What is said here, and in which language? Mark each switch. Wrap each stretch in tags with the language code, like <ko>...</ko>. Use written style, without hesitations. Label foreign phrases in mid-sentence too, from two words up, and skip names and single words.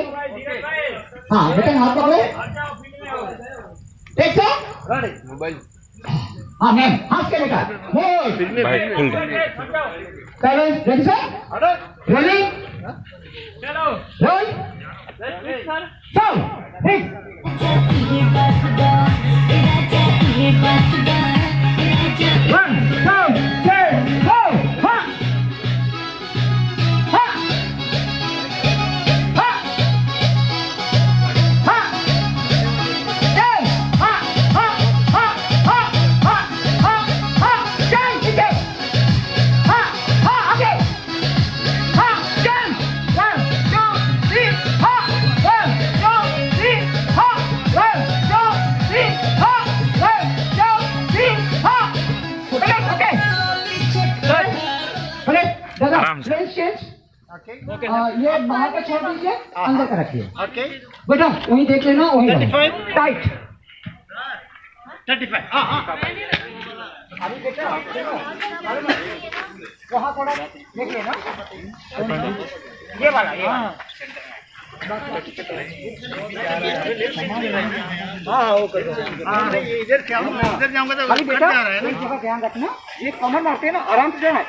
<hi>हाँ बेटा हाथ पकड़ो, एक</hi> <en>sir mobile.</en> <hi>हाँ मैम हाथ के बेटा,</hi> <en>silence ready sir, rolling roll sir</en> <hi>ठीक।</hi> <en>One, two, three, go! Ha! Ha! Ha! Ha! Down! Ha! Ha! Ha! Ha! Ha! Ha! Ha! Down! Okay. Ha! Ha! Okay. Ha! Down! 1, 2, 3. Ha! 1, 2, 3. Ha! 1, 2, 3. Ha! 1, 2, 3. Ha!</en> <hi>Okay. दादा</hi> <en>French change.</en> <hi>ओके ये बाहर का छोड़ दीजिए, अंदर का रखिए। ओके बेटा वहीं देख लेना, वहीं 35 टाइट 35। हाँ अभी बेटा वहाँ थोड़ा देख लेना, ये वाला इधर जाऊंगा तो अभी बेटा एक जगह ध्यान रखना, ये कमर मारते हैं ना, आराम से जाना।</hi>